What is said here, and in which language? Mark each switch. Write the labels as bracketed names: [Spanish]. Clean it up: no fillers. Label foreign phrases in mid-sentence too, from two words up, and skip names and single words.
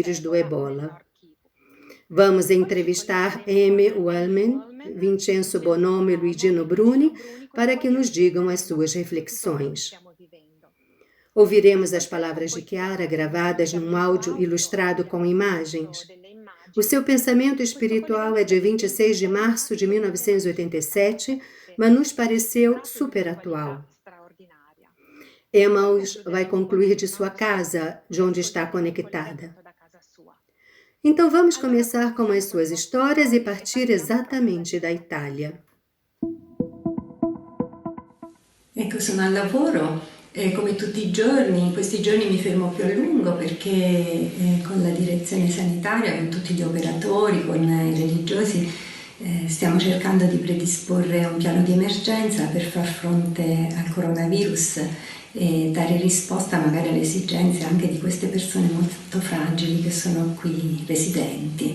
[Portuguese] vírus do [Italian] Ebola nel [Portuguese] Ebola. [Italian] Nord Kivu. [Portuguese] Vamos [Italian] Poi ci [Portuguese] entrevistar [Italian] collegheremo con [Portuguese] Amy [Italian] Amy [Portuguese] Wellman, [Italian] Wallman, [Portuguese] Vincenzo [Italian] Vincenzo [Portuguese] Bonomo e [Italian] Bonomo [Portuguese] Luigino [Italian] e Luigino [Portuguese] Bruni [Italian] Bruni, con i [Portuguese] para que [Italian] quali [Portuguese] nos digam as [Italian] analizzeremo [Portuguese] suas [Italian] tutto quello che [Portuguese] reflexões. [Italian] stiamo vivendo. [Portuguese] Ouviremos as [Italian] Ascolteremo [Portuguese] palavras de [Italian] poi [Portuguese] Chiara [Italian] Chiara, [Portuguese] gravadas [Italian] nel [Portuguese] num [Italian] video [Portuguese] áudio [Italian] audio [Portuguese] ilustrado com [Italian] abbiamo messo [Portuguese] imagens. [Italian] delle [Portuguese] O [Italian] immagini. [Portuguese] seu pensamento [Italian] Questo [Portuguese] espiritual é [Italian] collegamento [Portuguese] de [Italian] è del [Portuguese] 26 de [Italian] 26 [Portuguese] março de [Italian] marzo [Portuguese] 1987, [Italian] 1987, [Portuguese] mas nos [Italian] si [Portuguese] pareceu [Italian] tratta di [Portuguese] super [Italian] un'attualità [Portuguese] atual. [Italian] straordinaria. Poi [Portuguese] Emmaus vai [Italian] concluderemo con [Portuguese] concluir de sua [Italian] Emmaus [Portuguese] casa, de [Italian] e [Portuguese] onde está [Italian] ascolteremo il [Portuguese] conectada. [Italian] collegamento da casa sua. [Portuguese] Então vamos [Italian] Allora [Portuguese] começar com as [Italian] cominciamo con le [Portuguese] suas [Italian] vostre [Portuguese] histórias e [Italian] storie e [Portuguese] partir [Italian] partiamo proprio [Portuguese] exatamente da [Italian] dall'Italia. [Portuguese] Itália. [Italian] Ecco, sono al lavoro e come tutti i giorni, in questi giorni mi fermo più a lungo perché con la direzione sanitaria, con tutti gli operatori, con i religiosi, stiamo cercando di predisporre un piano di emergenza per far fronte al coronavirus e dare risposta magari alle esigenze anche di queste persone molto fragili che sono qui residenti.